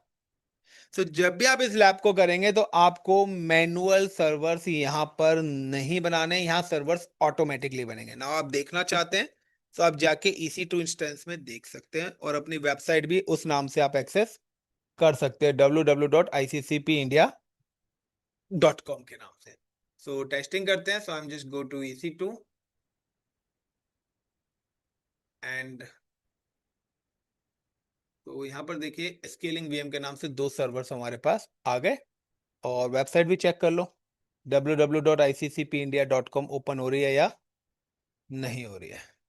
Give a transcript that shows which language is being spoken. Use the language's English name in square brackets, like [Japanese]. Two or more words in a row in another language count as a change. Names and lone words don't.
[Hindi] तो जब भी आप इस लैब को करेंगे तो आपको [English] manual servers [Hindi] यहाँ पर नहीं बनाने, यहाँ [English] servers automatically [Hindi] बनेंगे ना। आप देखना चाहते हैं तो आप जाके [English] EC2 instance [Hindi] में देख सकते हैं और अपनी वेबसाइट भी उस नाम से आप एक्सेस कर सकते हैं, www.iccpindia.com। .com के नाम से। [English] so testing [Hindi] करते हैं। [English] so I am just go to EC2 and [Hindi] तो यहाँ पर देखिए स्केलिंग VM के नाम से 2 सर्वर्स हमारे पास आ गए। और वेबसाइट भी चेक कर लो, www.iccpindia.com ओपन हो रही है या नहीं हो रही है।